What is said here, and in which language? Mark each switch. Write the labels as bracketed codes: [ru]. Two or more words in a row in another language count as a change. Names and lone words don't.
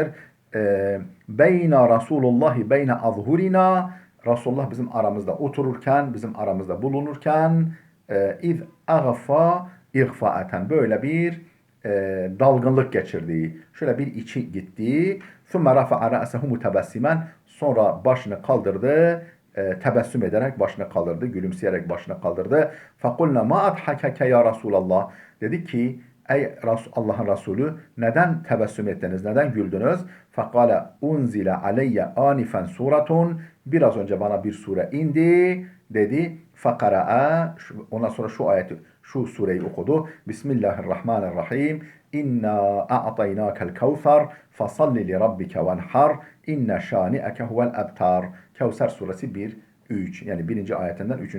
[ar] بين رسول الله بين أظهرنا. [tr] Resulullah bizim aramızda otururken, bizim aramızda bulunurken [ar] إذ أغفى إغفاءة, [tr] böyle bir dalgınlık geçirdiği, şöyle bir içi gittiği, [ar] ثُمَّ رَفَعَ رَأْسَهُ مُتَبَسِّمًا, [tr] sonra başını kaldırdı, tebessüm ederek başını kaldırdı, gülümseyerek başını kaldırdı. [ar] فَقُلْنَا مَا أَضْحَكَكَ يَا رَسُولَ اللّٰهِ, [tr] dedik ki ey Allah'ın Resulü, neden tebessüm ettiniz, neden güldünüz? [ar] فَقَالَ اُنْزِلَ عَلَيَّ آنِفًا سُورَةٌ, [tr] biraz önce bana bir sure indi dedi. فَقَرَأَ, ondan sonra şu sureyi okudu. [ar] بسم الله الرحمن الرحيم. إنا أعطيناك الكوثر فصل لربك وانحر إن شانئك هو الأبتر. [tr] Kevser suresi 1-3, yani birinci ayetinden 3.